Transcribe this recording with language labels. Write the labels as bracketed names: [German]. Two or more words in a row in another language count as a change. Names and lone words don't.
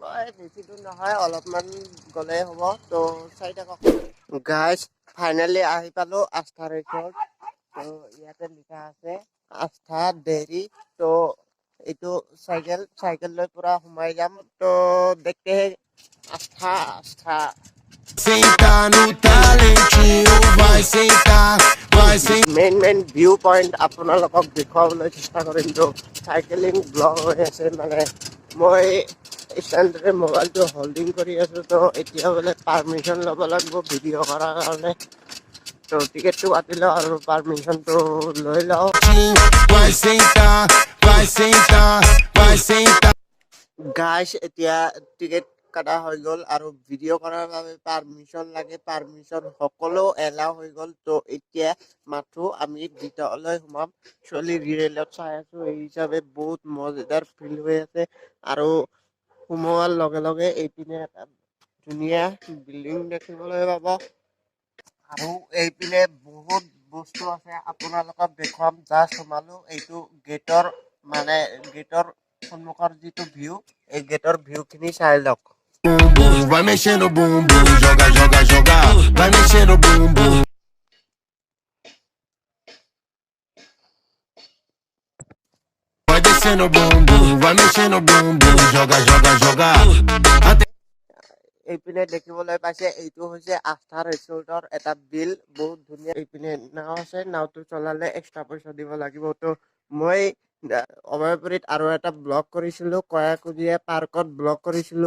[Assamese] বেছি দূৰ নহয়, অলপমান গ'লে হ'ব। তো চাই থাকক গাইছ। ফাইনেলি আহি পালোঁ আস্থা ৰেষ্টুৰেণ্ট। তো ইয়াতে লিখা আছে আস্থা ডেইৰী। তো এইটো চাইকেল লৈ পুৰা সোমাই যাম। তো দেখতে আস্থা [Portuguese] Sentar no talentinho, vai sentar, vai sentar. [English] main view point [Assamese] আপোনালোকক দেখুৱাবলৈ চেষ্টা কৰিম। তো [English] cycling blog [Assamese] হৈ আছে, মানে মই ষ্টেণ্ডৰে মোবাইলটো হোল্ডিং কৰি আছোঁ। তো এতিয়া বোলে পাৰ্মিশ্যন ল'ব লাগিব ভিডিঅ' কৰাৰ কাৰণে। তো টিকেটটো কাটি লওঁ আৰু পাৰ্মিশ্যনটো লৈ লওঁ। [Portuguese] Vai sentar, vai sentar, vai sentar. [Assamese] গাইছ এতিয়া টিকেট কাটা হৈ গ'ল আৰু ভিডিঅ' কৰাৰ বাবে পাৰ্মিশ্যন লাগে। পাৰ্মিশ্যন সকলো এলাও হৈ গ'ল। তো এতিয়া মাথো আমি ভিতৰলৈ সোমাম। চলি ৰিয়েলত চাই আছোঁ, এই হিচাপে বহুত মজাদাৰ ফিল হৈ আছে। আৰু সোমোৱাৰ লগে লগে এইপিনে এটা ধুনীয়া বিল্ডিং দেখিবলৈ পাব। আৰু এইপিনে বহুত বস্তু আছে, আপোনালোকক দেখুৱাম। জাষ্ট সোমালোঁ। এইটো গেটৰ সন্মুখৰ যিটো ভিউ, এই গেটৰ ভিউখিনি চাই লওক। [Portuguese] Vai mexendo o bumbum, joga, joga, joga. Vai mexendo o bumbum. Vai descendo o bumbum, vai mexendo o bumbum, joga, joga, joga. [Assamese] এইপিনে দেখিবলৈ পাইছে এইটো হৈছে আস্থা ৰেষ্টুৰেণ্টৰ এটা বিল। বহুত ধুনীয়া। এইপিনে নাও আছে, নাওটো চলালে এক্সট্ৰা পইচা দিব লাগিব। তো মই অভয়পুৰীত আৰু এটা ব্লগ কৰিছিলোঁ, কয়াকুজিয়া পাৰ্কত ব্লগ কৰিছিলোঁ।